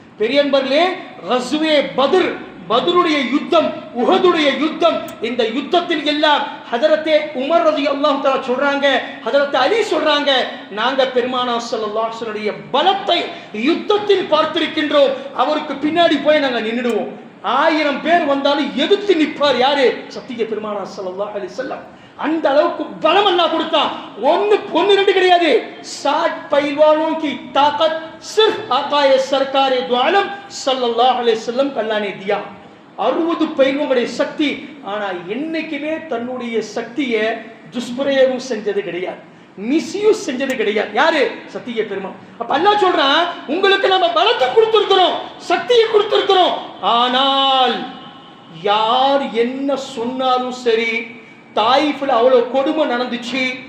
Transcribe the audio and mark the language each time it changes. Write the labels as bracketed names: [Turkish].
[Tamil] பெரியன்பர்களே, கஸ்வே பத்ர், பத்ருடைய யுத்தம், உஹதுடைய யுத்தம், இந்த யுத்தத்தில் எல்லாம் ஹஜரத்தே உமர் ரலியல்லாஹு தஆலா சொல்றாங்க, ஹஜரத் அலி சொல்றாங்க, நாங்க பெருமானார் ஸல்லல்லாஹு அலைஹி வஸல்லம் பலத்தை யுத்தத்தில் பார்த்திருக்கின்றோம், அவருக்கு பின்னாடி போய் நாங்க நின்னுடுவோம். 1000 பேர் வந்தாலும் எதிர்த்து நிற்பார் யாரு? சத்திய பெருமானார் ஸல்லல்லாஹு அலைஹி வஸல்லம். அந்த அளவுக்கு பலம் அல்லாஹ் கொடுத்தான். ஒன்னு ரெண்டு கிடையாது. [Hindi] 60 पहलवानों की ताकत सिर्फ आकाए सरकार दो आलम सल्लल्लाहु अलैहि वसल्लम को अल्लाह ने दिया. [Tamil] 60 பைல்வான்களுடைய சக்தி. ஆனா என்னைக்குமே தன்னுடைய சக்தியை துஷ்பிரயோகம் செஞ்சது கிடையாது, மிஸ்யூஸ் செஞ்சது கிடையாது. யாரு? சத்திய பெருமான். அப்ப அல்லாஹ் சொல்றான், உங்களுக்கு நம்ம பலத்தை கொடுத்திருக்கிறோம், சக்தியை கொடுத்திருக்கிறோம், ஆனால் யார் என்ன சொன்னாலும் சரி, தாயிஃப்ல அவ்வளவு கொடுமை நடந்துச்சு.